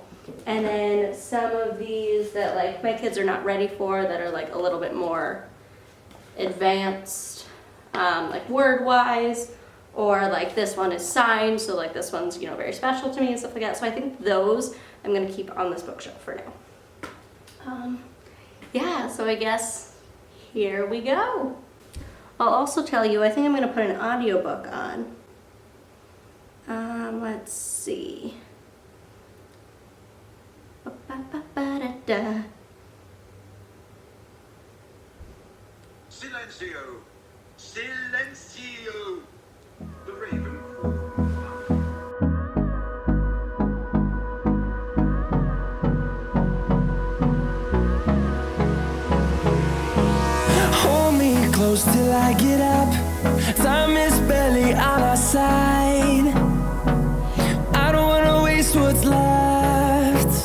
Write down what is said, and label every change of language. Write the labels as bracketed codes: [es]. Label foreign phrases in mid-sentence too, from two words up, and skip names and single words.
[en] And then some of these that like my kids are not ready for, that are like a little bit more advanced, like word-wise, or like this one is signed, so like this one's, you know, very special to me and stuff like that. So I think those I'm gonna keep on this bookshelf for now. Yeah, so I guess here we go. I'll also tell you, I think I'm gonna put an audiobook on. Let's see. Ba-ba-ba-da-da. Silencio! Silencio! The raven Hold me close till I get up. Time is barely on our side. I don't wanna waste what's left.